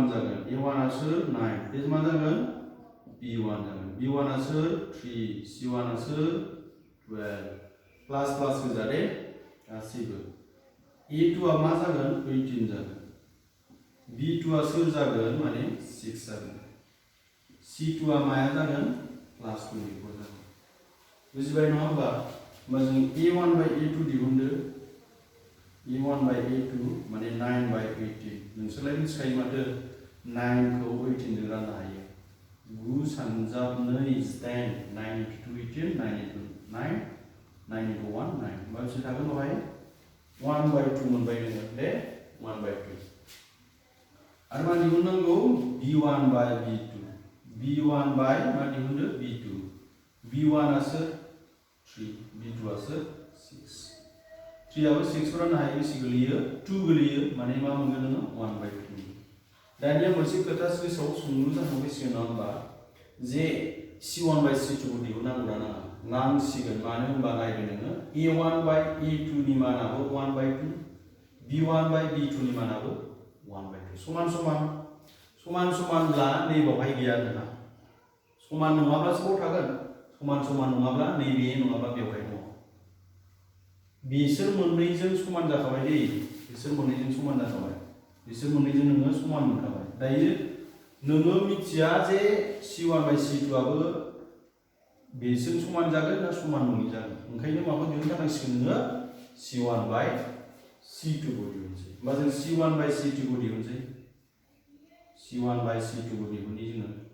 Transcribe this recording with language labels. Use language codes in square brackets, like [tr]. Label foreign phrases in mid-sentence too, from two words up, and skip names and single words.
[brx] जागोन a1 आ सोर 9 बे मा जागोन b1 जागोन b1 आ सोर 3 c1 आ सोर 12 [en] plus plus [brx] गोजा दे गासैबो a2 आ मा जागोन 18 जागोन b2 आ सोर जागोन माने 6 जागोन c2 आ माया जागोन प्लस 24 जागोन बुजिबाय नङा होमबा जों a1 by a2 दिहुनदो a1 by a2 माने 9 by 18 नोंसोरलाय मिथिखायो माथो 9 खौ 18 जों राननो हायो 9 सानजाब 2 [en] is 10 9 into 2 18 9 into 9 9 into 1 9 [brx] बेसे थागोन बेवहाय 1 by 2 मोनबाय नोङो दे 1 by 2 आरो मा दिहुननांगौ b1 by b2 b1 by मा दिहुनदो b2 b1 आ सोर 3 b2 आ सोर 6 3 आबो 6 फोरानो हायो बेसे गोलैयो 2 गोलैयो माने मा मोनगोन नोङो 1 by 2 दानिया मोनसे खोथा गोसोआव सोंलु जाखांफैसिगोन नङा होमबा जे c1 by c2 खौ दिहुननांगौ ना नाङा नांसिगोन मानो होनबा नायदो नोङो a1 by a2 नि मानाबो 1 by 2 b1 by b2 नि मानाबो 1 by 2 समान समानब्ला नै बावहाय गैया नोंहा समान नङाब्लासो बाव थागोन समान नङाब्ला नैबे नङाब्ला बेवहाय दङ बिसोर मोननैजों समान जाखाबाय दै बिसोर मोननैजों समान जाखाबाय बिसोर मोननैजों नोङो समान मोनखाबाय दायो नोङो मिथिया जे c1 by c2 आबो बेजों समान जागोन ना समान नङि जागोन ओंखायनो माखौ दिहुननो थांसिगोन नोङो c1 by c2 खौ दिहुनसै होमबा जों c1 by c2 खौ दिहुनसै c1 by c2 खौ दिहुननि जोङो